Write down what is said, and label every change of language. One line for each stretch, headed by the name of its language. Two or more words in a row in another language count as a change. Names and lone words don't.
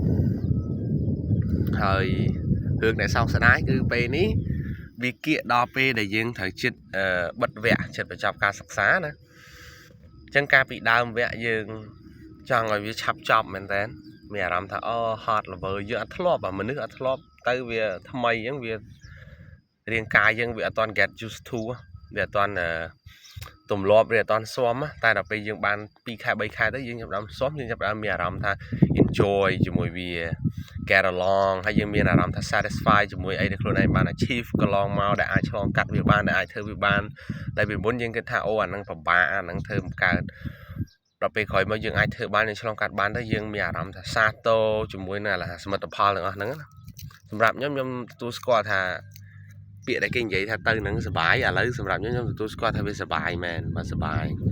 Khmer: ហើយរឿងដែលសោកស្ដាយគឺពេលនេះវាគៀកដល់ពេលដែលយើងត្រូវចិត្តបិទវគ្គចិត្តបញ្ចប់ការសិក្សាណាអញ្ចឹងការពីដើមវគ្គយើងចង់ឲ្យវាឆាប់ចប់មែនតើមានអារម្មណ៍ថា
English: hard level
Khmer: យើងអត់ ធ្លាប់មនុស្សអត់ធ្លាប់ទៅវាថ្មីអញ្ចឹងវារាងកាយយើងវាអត់ទាន់
English: get used to
Khmer: វាអត់ទាន់ទម្លាប់វាអត់ទាន់ស៊ាំតែដល់ពេលយើងបាន2ខែ3ខែទៅ យើងចាប់ផ្ដើមស៊ាំយើងចាប់ផ្ដើមមានអារម្មណ៍ថា enjoy ជាមួយវា
English: get along
Khmer: ហើយយើងមានអារម្មណ៍ថា satisfy ជាមួយអីដែលខ្លួនឯងបាន achieve កន្លងមកដែលអាចឆ្លងកាត់វាបានដែលអាចធ្វើវាបានតែពីមុនយើងគិតថាអាហ្នឹងពិបាកអាហ្នឹងធ្វើមិនកើតដល់ពេលក្រោយមកយើងអាចធ្វើបានយើងឆ្លងកាត់បានទៅយើងមានអារម្មណ៍ថាសាទរជាមួយនឹងសមិទ្ធផលទាំងអស់ហ្នឹងណាសម្រាប់ខ្ញុំទទួលស្គាល់ថាពាក្យដែលគេនិយាយថាទៅនឹងសុបាយឥឡូវសម្រាប់ខ្ញុំទទួលស្គាល់ថាវាសុបាយមែនបាទសុបាយ